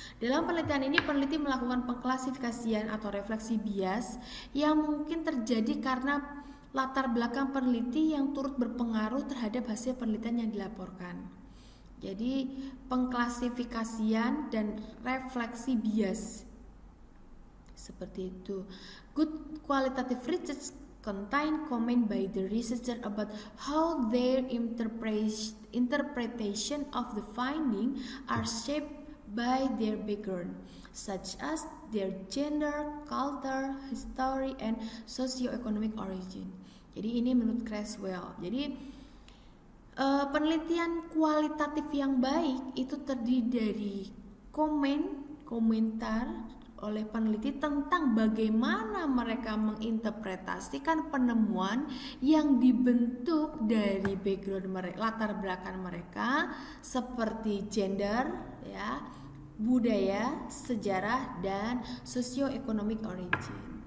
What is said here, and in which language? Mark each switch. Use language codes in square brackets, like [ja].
[id] Dalam penelitian ini peneliti melakukan pengklasifikasian atau refleksi bias yang mungkin terjadi karena latar belakang peneliti yang turut berpengaruh terhadap hasil penelitian yang dilaporkan. Jadi pengklasifikasian dan refleksi bias seperti itu. [en] Good qualitative research contain comment by the researcher about how their interpretation of the finding are shaped by their background, such as their gender, culture, history, and socio-economic origin. [id] Jadi ini menurut Creswell. Jadi penelitian kualitatif yang baik itu terdiri dari komentar oleh peneliti tentang bagaimana mereka menginterpretasikan penemuan yang dibentuk dari background mereka, latar belakang mereka seperti gender, ya, budaya, sejarah, dan socio-economic origin.